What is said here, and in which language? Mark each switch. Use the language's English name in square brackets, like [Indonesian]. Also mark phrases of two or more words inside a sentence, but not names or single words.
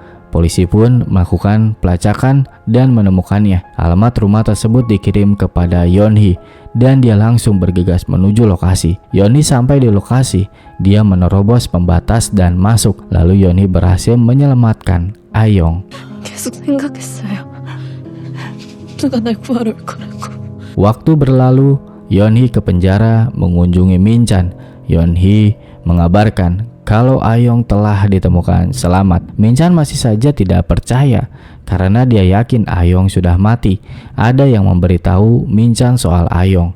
[Indonesian] Polisi pun melakukan pelacakan dan menemukannya. Alamat rumah tersebut dikirim kepada Yeonhee dan dia langsung bergegas menuju lokasi. Yeonhee sampai di lokasi, dia menerobos pembatas dan masuk. Lalu Yeonhee berhasil menyelamatkan Ayong. [Korean] 계속 생각했어요. 누가 날 구하러 올 거라고. [Indonesian] Waktu berlalu, Yeonhee ke penjara mengunjungi Min-chan. Yeonhee mengabarkan kalau Ayong telah ditemukan selamat. Min-chan masih saja tidak percaya karena dia yakin Ayong sudah mati. Ada yang memberitahu Min-chan soal Ayong.